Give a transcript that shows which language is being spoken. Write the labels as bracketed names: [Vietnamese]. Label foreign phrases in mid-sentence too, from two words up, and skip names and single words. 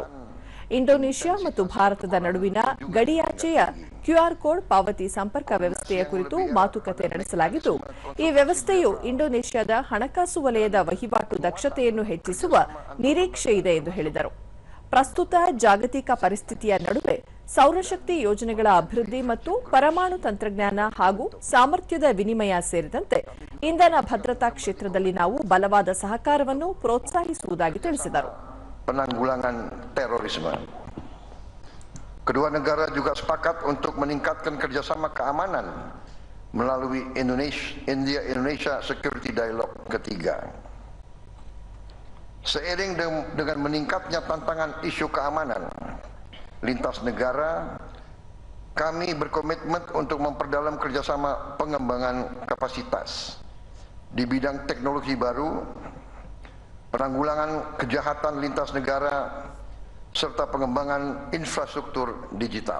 [Kannada] ಇಂಡೋನೇಷ್ಯಾ ಮತ್ತು ಭಾರತದ ನಡುವಿನ ಗಡಿಯಾಚೆಯ ಕ್ಯೂಆರ್ ಕೋಡ್ ಪಾವತಿ ಸಂಪರ್ಕ ವ್ಯವಸ್ಥೆಯ ಕುರಿತು ಮಾತುಕತೆ ನಡೆಸಲಾಗಿದ್ದು, ಈ ವ್ಯವಸ್ಥೆಯು ಇಂಡೋನೇಷ್ಯಾದ ಹಣಕಾಸು ವಲಯದ ವಹಿವಾಟು ದಕ್ಷತೆಯನ್ನು ಹೆಚ್ಚಿಸುವ ನಿರೀಕ್ಷೆ ಇದೆ ಎಂದು ಹೇಳಿದರು. ಪ್ರಸ್ತುತ ಜಾಗತಿಕ ಪರಿಸ್ಥಿತಿಯ ನಡುವೆ ಸೌರಶಕ್ತಿ ಯೋಜನೆಗಳ ಅಭಿವೃದ್ಧಿ ಮತ್ತು ಪರಮಾಣು ತಂತ್ರಜ್ಞಾನ ಹಾಗೂ ಸಾಮರ್ಥ್ಯದ ವಿನಿಮಯ ಸೇರಿದಂತೆ ಇಂಧನ ಭದ್ರತಾ ಕ್ಷೇತ್ರದಲ್ಲಿ ನಾವು ಬಲವಾದ ಸಹಕಾರವನ್ನು ಪ್ರೋತ್ಸಾಹಿಸುವುದಾಗಿ ತಿಳಿಸಿದರು. [Indonesian] Penanggulangan terorisme. Kedua negara juga sepakat untuk meningkatkan kerjasama keamanan melalui India-Indonesia Security Dialogue ketiga. Seiring dengan meningkatnya tantangan isu keamanan lintas negara, kami berkomitmen untuk memperdalam kerjasama pengembangan kapasitas di bidang teknologi baru, penanggulangan kejahatan lintas negara, serta pengembangan infrastruktur digital.